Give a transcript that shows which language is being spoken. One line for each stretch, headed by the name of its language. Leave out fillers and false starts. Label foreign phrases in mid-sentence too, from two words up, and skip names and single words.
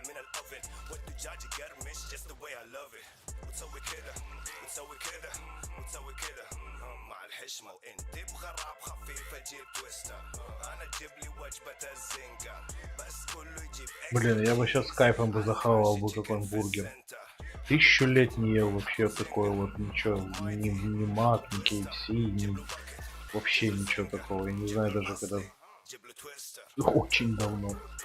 Arabic: من الأوفن والدجاج يقرمش
English: just the way I love it
Arabic: وتسوي كذا وتسوي كذا وتسوي كذا مع الحشمة وانت بغراب خفيفة جيب تويستر أنا جيب لي وجبة الزنقة بس كله يجيب.
Russian: Блин, я бы сейчас с кайфом бы захавал бы какой-нибудь бургер. 1000 лет не ел вообще такое вот ничего, ни Мак, ни KFC, ни вообще ничего такого. Я не знаю даже когда. Очень давно.